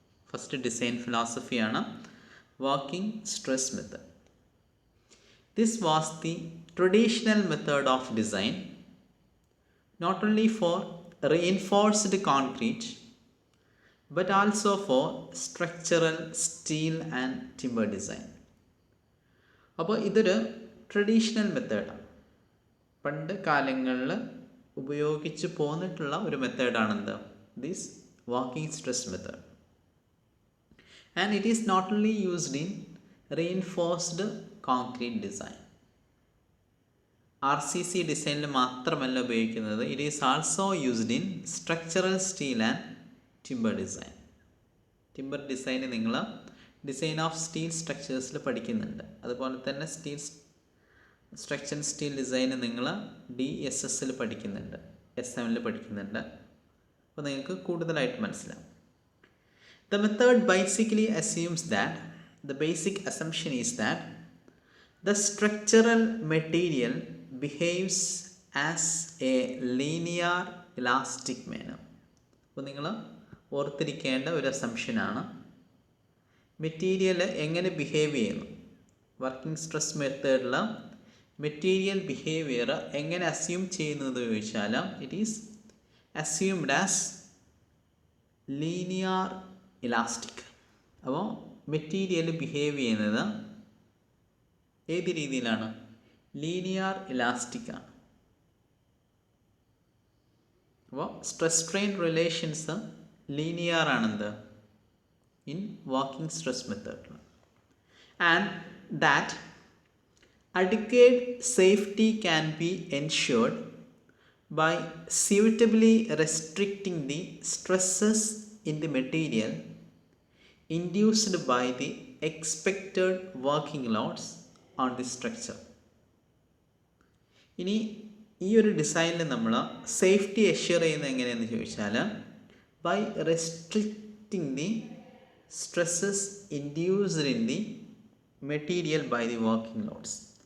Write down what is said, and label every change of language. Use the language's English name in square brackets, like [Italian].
[Malayalam] First design ഫിലോസഫിയാണ് working stress method. [English] This was the traditional method of design, not only for reinforced concrete but also for structural steel and timber design. [Malayalam] അപ്പോൾ ഇതൊരു traditional മെത്തേഡാണ്, പണ്ട് കാലങ്ങളിൽ ഉപയോഗിച്ച് പോന്നിട്ടുള്ള ഒരു മെത്തേഡാണെന്ത് this working stress method. [English] And it is not only used in reinforced concrete design. [Malayalam] RCC ഡിസൈനിൽ മാത്രമല്ല ഉപയോഗിക്കുന്നത്, [English] It is also used in structural steel and timber design. [Malayalam] Timber ഡിസൈന് നിങ്ങൾ ഡിസൈൻ ഓഫ് സ്റ്റീൽ സ്ട്രക്ചേഴ്സിൽ പഠിക്കുന്നുണ്ട്. അതുപോലെ തന്നെ സ്ട്രക്ചറൽ സ്റ്റീൽ ഡിസൈന് നിങ്ങൾ DSSൽ പഠിക്കുന്നുണ്ട്, SM പഠിക്കുന്നുണ്ട്. അപ്പോൾ നിങ്ങൾക്ക് കൂടുതലായിട്ട് മനസ്സിലാവും. [English] The method basically assumes that the basic assumption is that the structural material behaves as a linear elastic manner. [Malayalam] അപ്പോൾ നിങ്ങൾ ഓർത്തിരിക്കേണ്ട ഒരു അസംഷനാണ് മെറ്റീരിയൽ എങ്ങനെ ബിഹേവ് ചെയ്യുന്നു. വർക്കിംഗ് സ്ട്രെസ് മെത്തേഡിൽ മെറ്റീരിയൽ ബിഹേവിയർ എങ്ങനെ അസ്യൂം ചെയ്യുന്നത് ചോദിച്ചാൽ [English] It is assumed as linear elastic. [Malayalam] അപ്പോൾ മെറ്റീരിയൽ ബിഹേവ് ചെയ്യുന്നത് ഏത് രീതിയിലാണ്? ലീനിയർ ഇലാസ്റ്റിക് ആണ്. അപ്പോൾ stress strain relations linear ആണെന്ത് in working stress method. [English] And that adequate safety can be ensured by suitably restricting the stresses in the material induced by the expected working loads on the structure. [Malayalam] ഇനി ഈ ഒരു ഡിസൈനിൽ നമ്മൾ safety എഷ്യൂർ ചെയ്യുന്നത് എങ്ങനെയെന്ന് ചോദിച്ചാൽ [English] By restricting the stresses induced in the material by the working loads.